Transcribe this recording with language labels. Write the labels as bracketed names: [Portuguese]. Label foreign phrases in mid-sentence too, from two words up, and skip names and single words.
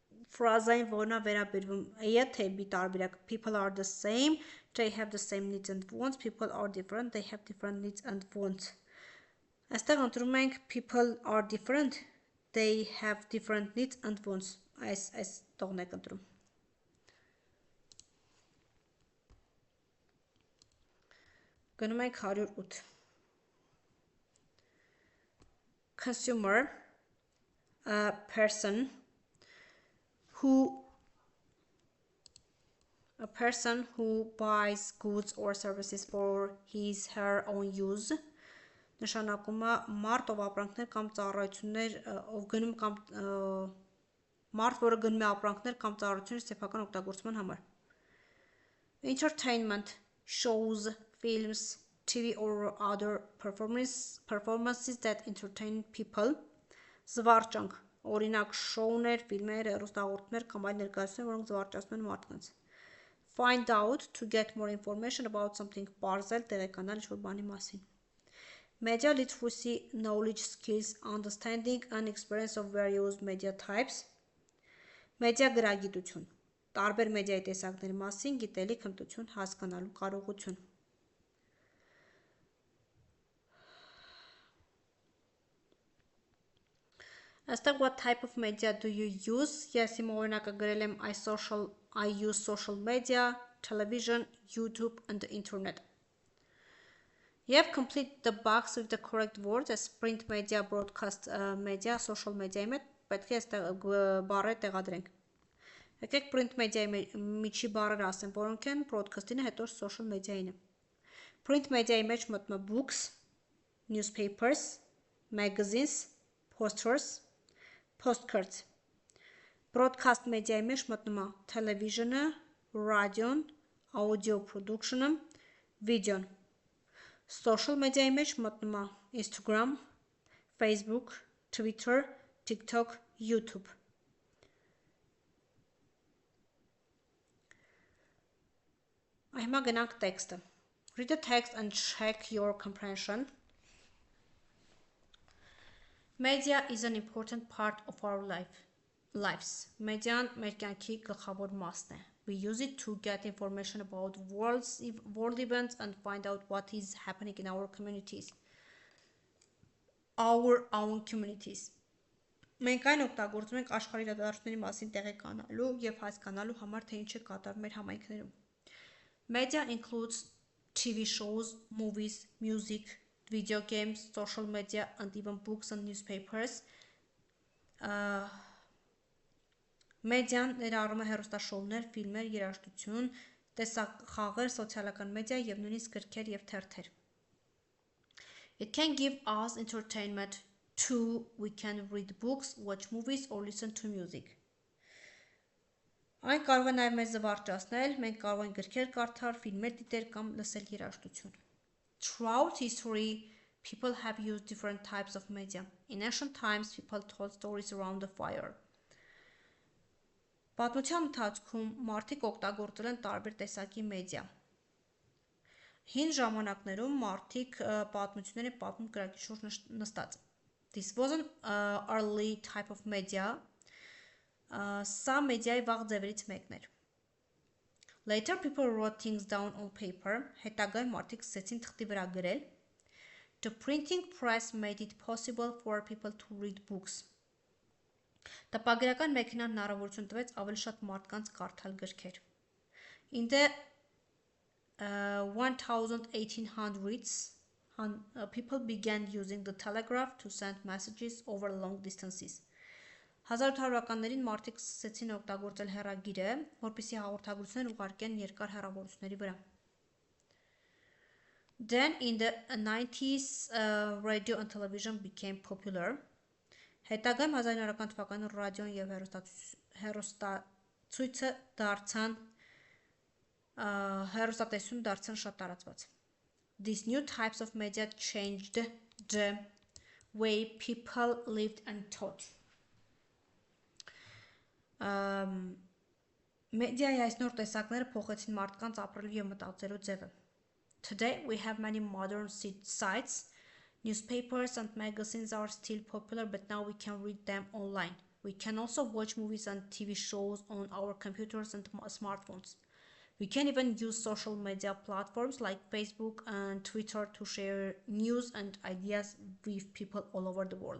[Armenian] Ֆրազային որնա վերաբերվում է թե B տարբերակ [English] people are the same, they have the same needs and wants, people are different, they have different needs and wants. [Armenian] Այստեղ ընտրում ենք [English] people are different, they have different needs and wants. [Armenian] Այս տողն եք ընտրում. Գնում ենք 108. [English] Consumer, a person who buys goods or services for his her own use. [Armenian] Նշանակում է մարդ, ով ապրանքներ կամ ծառայություններ, ով գնում կամ մարդ, որը գնում է ապրանքներ կամ ծառայություններ սեփական օգտագործման համար. [English] Entertainment, shows, films, TV or other performances that entertain people. [Armenian] Զվարճանք, օրինակ շոուներ, ֆիլմեր, հեռուստահաղորդումներ կամ այլ ներկայացումներ, որոնք զվարճացնում են մարդկանց. [English] Find out, to get more information about something, [Armenian] պարզել, տեղեկանալ ինչ-որ բանի մասին. [English] Media literacy, knowledge, skills, understanding and experience of various media types. [Armenian] Մեդիա գրագիտություն, տարբեր մեդիայի տեսակների մասին գիտելիք, հմտություն, հասկանալու կարողություն. [English] Այստեղ what type of media do you use? [Armenian] Ես իմ օրինակը գրել եմ [English] I use social media, television, YouTube and the internet. Եվ complete the box with the correct words as print media, broadcast media, social media-ի [Armenian] մեջ պետք է այստեղ բառերը տեղադրենք. Եկեք [English] print media- [Armenian] ի միջի բառերը ասեմ, որոնք են broadcast-ին, հետո [English] social media- [Armenian] ին. [English] Print media-ի [Armenian] մեջ մտնում է [English] books, newspapers, magazines, posters, postcards. Broadcast media-ի [Armenian] մեջ մտնում է [English] television-ը, radio-ն, audio production-ը, video-ն. Social media- [Armenian] ի մեջ մտնում է Instagram, Facebook, Twitter, TikTok, YouTube. Հիմա գնանք տեքստը. [English] Read the text and check your comprehension. Media is an important part of our lives. [Armenian] Մեդիան մեր կյանքի գլխավոր մասն է. [English] We use it to get information about world events and find out what is happening in our communities. Our own communities. [Armenian] Մենք այն օգտագործում ենք աշխարհի իրադարձությունների մասին տեղեկանալու եւ հասկանալու համար, թե ինչ է կատարվում մեր համայնքներում. [English] Media includes TV shows, movies, music, video games, social media, and even books and newspapers. [Armenian] Մեդիան ներառում է հեռուստաշոուներ, ֆիլմեր, երաժշտություն, տեսախաղեր, սոցիալական մեդիա եւ նույնիսկ գրքեր եւ թերթեր. [English] It can give us entertainment too. We can read books, watch movies or listen to music. [Armenian] Այն կարող է նաեւ մեզ զվարճացնել, մենք կարող ենք գրքեր կարդալ, ֆիլմեր դիտել կամ լսել երաժշտություն. [English] Throughout history, people have used different types of media. In ancient times, people told stories around the fire. [Armenian] Պատմության ընթացքում մարդիկ օգտագործել են տարբեր տեսակի մեդիա. Հին ժամանակներում մարդիկ պատմություններ են պատմում կրակի շուրջ նստած. [English] This was an early type of media. [Armenian] Սա մեդիայի վաղ ձևերից մեկն էր. [English] Later people wrote things down on paper. [Armenian] Հետագայում մարդիկ սկսեցին թղթի վրա գրել. [English] The printing press made it possible for people to read books. [Armenian] Տպագրական մեքենան հնարավորություն տվեց ավելի շատ մարդկանց կարդալ գրքեր. [English] In the 1800s, people began using the telegraph to send messages over long distances. [Armenian] 1800-ականներին մարդիկ սկսեցին օգտագործել հեռագիրը, որպեսզի հաղորդագրություններ ուղարկեն երկար հեռավորությունների վրա. [English] Then in the 90s, radio and television became popular. [Armenian] Հետագայում 1900-ական թվականին ռադիոն եւ հեռուստացույցը հեռուստատեսություն դարձան շատ տարածված. [English] These new types of media changed the way people lived and thought. [Armenian] Մեդիայի այս նոր տեսակները փոխեցին մարդկանց ապրելու եւ մտածելու ձևը. [English] Today we have many modern sites. Newspapers and magazines are still popular, but now we can read them online. We can also watch movies and TV shows on our computers and smartphones. We can even use social media platforms like Facebook and Twitter to share news and ideas with people all over the world.